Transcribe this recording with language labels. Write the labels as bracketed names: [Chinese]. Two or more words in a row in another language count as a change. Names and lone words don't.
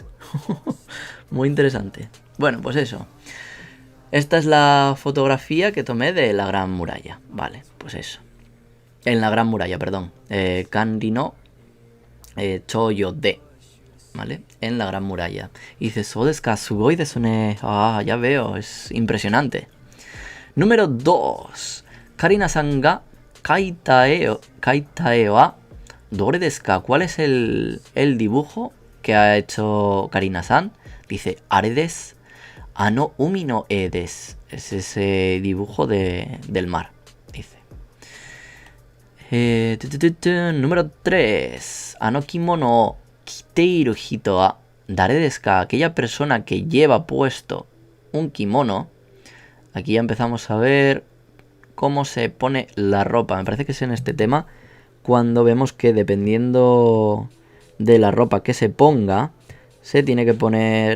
[Spanish] Muy interesante. Bueno, pues eso. Esta es la fotografía que tomé de la Gran Muralla. Vale, pues eso. En la Gran Muralla, perdón. [Japanese] 万里の長城で. [Spanish] ¿Vale? En la Gran Muralla. Y dice, [Japanese] "そうですか、すごいですね". [Spanish] Ah, ya veo, es impresionante. [Japanese] Número 2. カリナさんが描いた絵はどれですか. [Spanish] ¿Cuál es el dibujo que ha hecho Karina-san? [Japanese] Dice, あれです。あの海の絵です. [Spanish] Es ese dibujo del mar, dice. Número 3. [Japanese] あの着物を着ている人は誰ですか. [Spanish] Aquella persona que lleva puesto un kimono. Aquí ya empezamos a ver cómo se pone la ropa. Me parece que es en este tema cuando vemos que dependiendo de la ropa que se ponga, se tiene que poner...